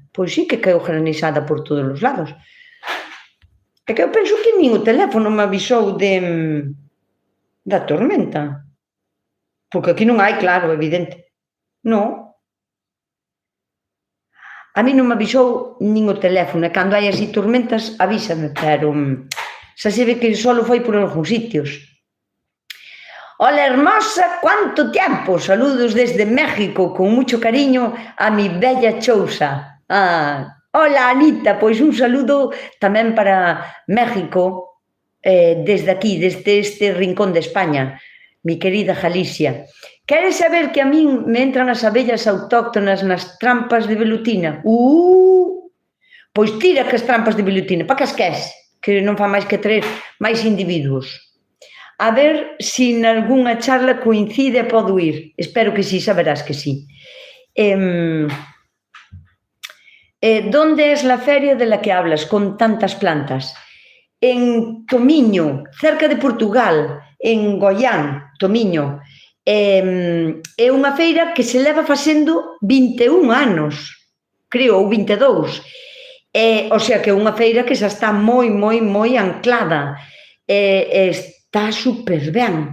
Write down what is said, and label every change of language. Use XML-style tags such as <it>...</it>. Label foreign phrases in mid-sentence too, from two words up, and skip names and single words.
<gl>Pois sí que caeu granizada por todos os lados. É que eu penso que nin o teléfono me avisou da tormenta. Porque aquí non hai, claro, evidente. Non. A mí non me avisou nin o teléfono, e cando hai así tormentas avísame, pero xa se ve que só foi por algúns sitios.</gl> <es>Hola, hermosa, ¿cuánto tiempo? Saludos desde México, con mucho cariño a mi bella Chousa.</es> <gl>Hola, Anita, pois un saludo tamén para México, desde aquí, desde este rincón de España,</gl> <es>mi querida Galicia.</es> <gl>Queres saber que a min me entran as abellas autóctonas nas trampas de velutina? Pois tira que as trampas de velutina, para que as queres, que non fa máis que traer máis individuos. A ver se en algunha charla coincide e podo ir. Espero que sí, saberás que sí.</gl> <es>¿Dónde es la feria de la que hablas con tantas plantas?</es> <gl>En Tomiño, cerca de Portugal, en Goián, Tomiño. É unha feira que se leva facendo 21 anos, creo, ou 22.</gl> <es>O sea,</es> <gl>que é unha feira que xa está moi anclada. Está super ben.</gl>